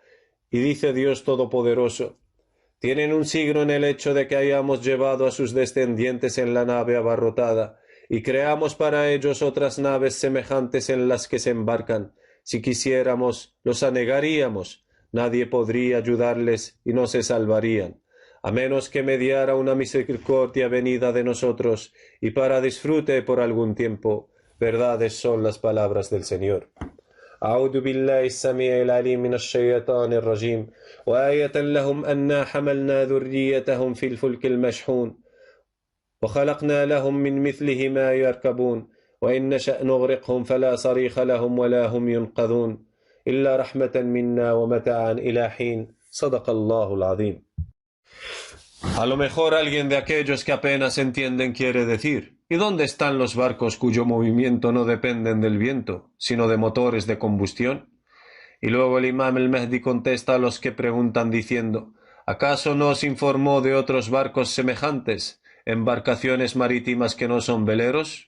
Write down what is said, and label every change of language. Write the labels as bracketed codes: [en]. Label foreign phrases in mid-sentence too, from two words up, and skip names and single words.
[es] Y dice Dios Todopoderoso, tienen un signo en el hecho de que hayamos llevado a sus descendientes en la nave abarrotada, y creamos para ellos otras naves semejantes en las que se embarcan. Si quisiéramos, los anegaríamos, nadie podría ayudarles y no se salvarían, a menos que mediara una misericordia venida de nosotros, y para disfrute por algún tiempo. Verdades son las palabras del Señor. [ar] أعوذ بالله السميع العليم من الشيطان الرجيم وآية لهم أنا حملنا ذريتهم في الفلك المشحون وخلقنا لهم من مثله ما يركبون وإن نشأ نغرقهم فلا صريخ لهم ولا هم ينقذون إلا رحمة منا ومتاعا إلى حين صدق الله العظيم. [es] A lo mejor alguien de aquellos que apenas entienden quiere decir: ¿y dónde están los barcos cuyo movimiento no dependen del viento, sino de motores de combustión? Y luego el imam el Mehdi contesta a los que preguntan diciendo: ¿acaso no os informó de otros barcos semejantes, embarcaciones marítimas que no son veleros?